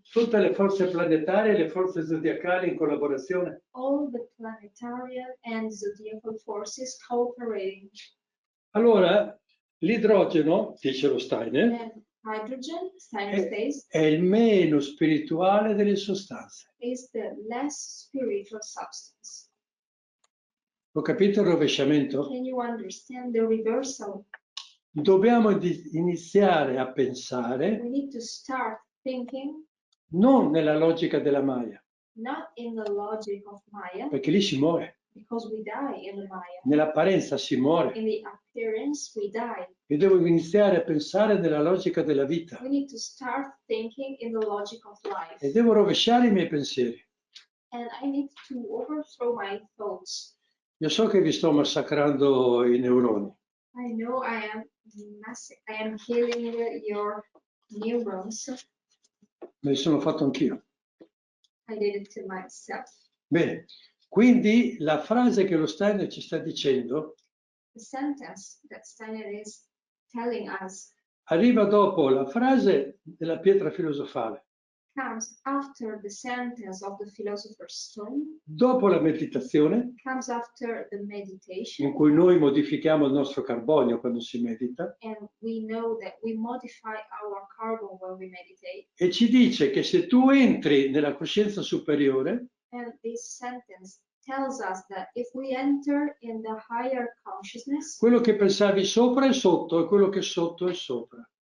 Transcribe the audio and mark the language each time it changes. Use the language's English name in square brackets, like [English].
[Italian] Tutte le forze planetarie e le forze zodiacali in collaborazione. [English] All the planetary and zodiacal forces cooperating. [Italian] Allora, l'idrogeno, dice lo Steiner, [English] And hydrogen, Steiner says, [Italian] è il meno spirituale delle sostanze. [English] is the less spiritual substance. [Italian] Ho capito il rovesciamento? [English] Can you understand the reversal? [Italian] Dobbiamo iniziare a pensare [English] We need to start thinking [Italian] non nella logica della Maya, [English] not in the logic of Maya, [Italian] perché lì si muore. [English] because we die in the Maya. [Italian] Nell'apparenza si muore. [English] In the appearance, we die. [Italian] Io devo iniziare a pensare nella logica della vita [English] We need to start thinking in the logic of life. [Italian] e devo rovesciare i miei pensieri. [English] And I need to overthrow my thoughts. [Italian] Io so che vi sto massacrando i neuroni, [English] I know I am killing your neurons. [Italian] me li sono fatto anch'io. [English] I did it to myself. [Italian] Bene, quindi la frase che lo Steiner ci sta dicendo [English] The sentence that Steiner is telling us [Italian] arriva dopo la frase della pietra filosofale, [English] comes after the sentence of the philosopher's stone, [Italian] dopo la meditazione, [English] comes after the meditation, [Italian] in cui noi modifichiamo il nostro carbonio quando si medita, [English] and we know that we modify our carbon when we meditate. [Italian] e ci dice che se tu entri nella coscienza superiore, [English] And this sentence tells us that if we enter in the higher consciousnness, [Italian] quello che pensavi sopra è sotto e quello che è sotto è sopra.